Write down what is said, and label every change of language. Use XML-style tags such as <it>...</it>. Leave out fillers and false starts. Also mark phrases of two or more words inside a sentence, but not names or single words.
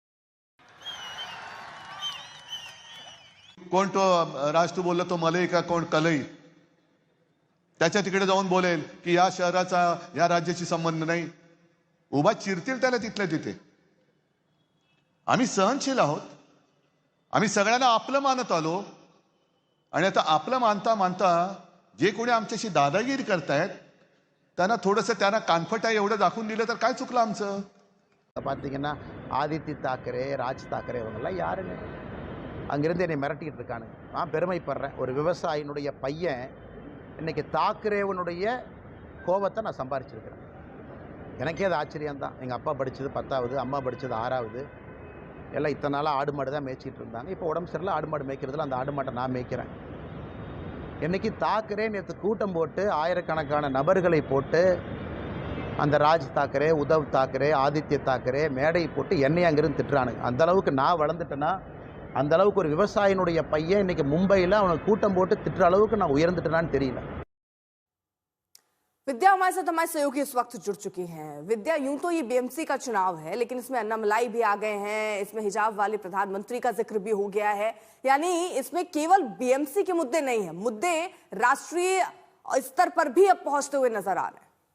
<mr>कोण तो राज तू बोलला तो मलई का कोण कलई, त्याच्या तिकडे जाऊन बोलेल की या शहराचा या राज्याशी संबंध नाही, उभा चिरतील त्याला तिथल्या तिथे। आम्ही सहनशील आहोत, आम्ही सगळ्यांना आपलं मानत आलो आणि आता आपलं मानता मानता जे कोणी आमच्याशी दादागिरी करतायत त्यांना थोडंसं त्यांना कानफटा एवढं दाखवून दिलं तर काय चुकलं आमचं?</mr> <ta>பார்த்தீங்கன்னா ஆதித்ய தாக்கரே, ராஜ் தாக்கரே இவங்கெல்லாம் யாருங்க? அங்கிருந்து என்னை மிரட்டிக்கிட்டு இருக்கானுங்க. நான் பெருமைப்படுறேன், ஒரு விவசாயினுடைய பையன் இன்னைக்கு தாக்கரேவனுடைய கோபத்தை நான் சம்பாரிச்சிருக்கிறேன். எனக்கே அது ஆச்சரியம்தான். எங்கள் அப்பா படித்தது 10வது, அம்மா படித்தது 6வது, எல்லாம் இத்தனை நாளாக ஆடு மாடு தான் மேய்ச்சிட்டு இருந்தாங்க. இப்போ உடம்பு சரியில்லை, ஆடு மாடு மேய்க்கிறதுல அந்த ஆடு மாட்டை நான் மேய்க்கிறேன். இன்றைக்கி தாக்கரே நேற்று கூட்டம் போட்டு ஆயிரக்கணக்கான நபர்களை போட்டு அந்த ராஜ் தாக்கரே, உத்தவ் தாக்கரே, ஆதித்ய தாக்கரே மேடை போட்டு என்னை அங்கிருந்து திட்டுறானுங்க. அந்தளவுக்கு நான் வளர்ந்துட்டேன்னா, அந்த அளவுக்கு ஒரு விவசாயினுடைய பையன் இன்னைக்கு மும்பையில் அவனுக்கு கூட்டம் போட்டு திட்டுற அளவுக்கு நான் உயர்ந்துட்டேனான்னு தெரியல।</ta> <hi>विद्या हमारे साथ हमारे सहयोगी इस वक्त जुड़ चुकी हैं। विद्या, यूं तो ये बीएमसी का चुनाव है, लेकिन इसमें अन्नामलाई भी आ गए हैं, इसमें हिजाब वाले प्रधानमंत्री का जिक्र भी हो गया है। यानी इसमें केवल बीएमसी के मुद्दे नहीं है, मुद्दे राष्ट्रीय स्तर पर भी अब पहुंचते हुए नजर आ रहे हैं।</hi>